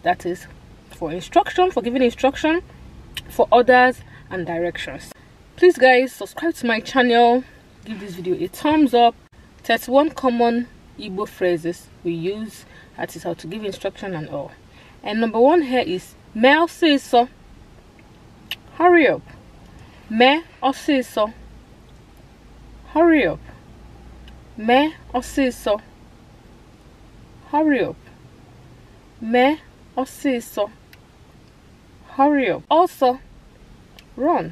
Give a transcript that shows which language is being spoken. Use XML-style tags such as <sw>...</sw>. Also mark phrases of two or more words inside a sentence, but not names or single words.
<en>That is for instruction, for giving instruction, for orders and directions. Please guys, subscribe to my channel, give this video a thumbs up. 31 common Igbo phrases we use, that is how to give instruction and all. And number one here is</en> <ig>me osiso.</ig> <en>Hurry up.</en> <ig>Me osiso.</ig> <en>Hurry up.</en> <ig>Me osiso.</ig> <en>Hurry up.</en> <ig>Me osiso.</ig> <en>Hurry up. Also, run.</en>